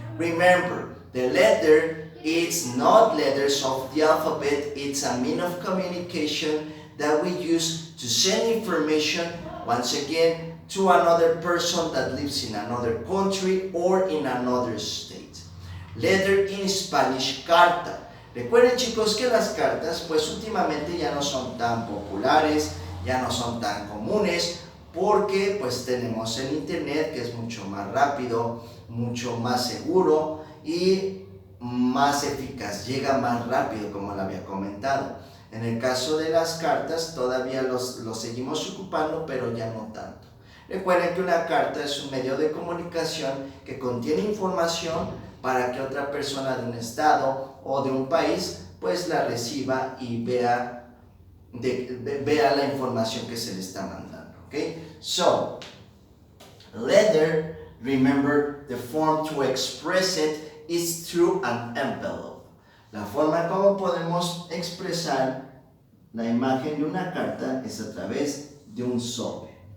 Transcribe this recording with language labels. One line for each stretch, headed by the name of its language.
English: Remember, the letter is not letters of the alphabet, it's a means of communication that we use to send information, once again, to another person that lives in another country or in another state. Letter in Spanish, carta.
Spanish: Recuerden, chicos, que las cartas pues últimamente ya no son tan populares, ya no son tan comunes, porque pues tenemos el internet, que es mucho más rápido, mucho más seguro y más eficaz, llega más rápido, como le había comentado. En el caso de las cartas todavía los seguimos ocupando, pero ya no tanto. Recuerden que una carta es un medio de comunicación que contiene información para que otra persona de un estado o de un país pues la reciba y vea la información que se le está mandando.
English: Okay? So, letter, remember the form to express it is through an envelope.
Spanish: La forma como podemos expresar la imagen de una carta es a través de un sobre.